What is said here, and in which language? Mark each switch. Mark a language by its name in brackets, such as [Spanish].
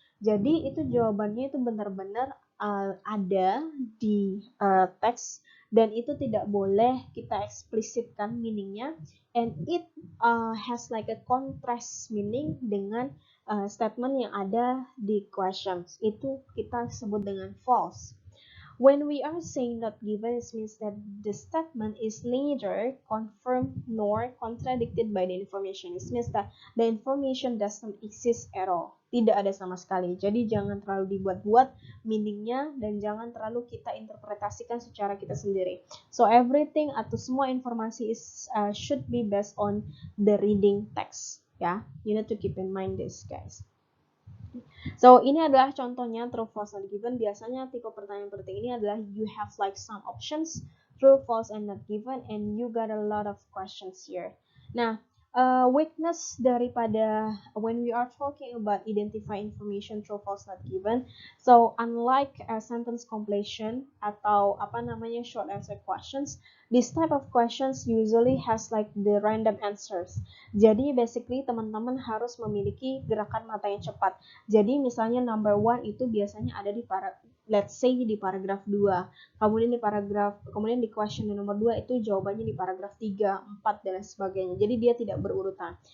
[Indonesian] Jadi itu jawabannya itu benar-benar ada di teks dan itu tidak boleh kita eksplisitkan meaningnya, [English] and it has like a contrast meaning [Indonesian] dengan statement yang ada di questions. Itu kita sebut dengan false. [English] When we are saying not given, it means that the statement is neither confirmed nor contradicted by the information. It means that the information doesn't exist at all. [Indonesian] Tidak ada sama sekali. Jadi jangan terlalu dibuat-buat meaningnya dan jangan terlalu kita interpretasikan secara kita sendiri. [English] So everything [Indonesian] atau semua informasi [English] should be based on the reading text. Ya, you need to keep in mind this, guys. [Indonesian] So, ini adalah contohnya true, false, not given. Biasanya tipe pertanyaan penting ini adalah [English] you have like some options, true, false, and not given, and you got a lot of questions here. Nah, weakness daripada when we are talking about identify information true, false, not given. So, unlike sentence completion [Indonesian] atau apa namanya [English] short answer questions, this type of questions usually has like the random answers. [Indonesian] Jadi basically teman-teman harus memiliki gerakan mata yang cepat. Jadi misalnya number 1 itu biasanya ada di [English] let's say [Indonesian] di paragraf 2. Kemudian di question nomor 2 itu jawabannya di paragraf 3, 4 dan sebagainya. Jadi dia tidak berurutan.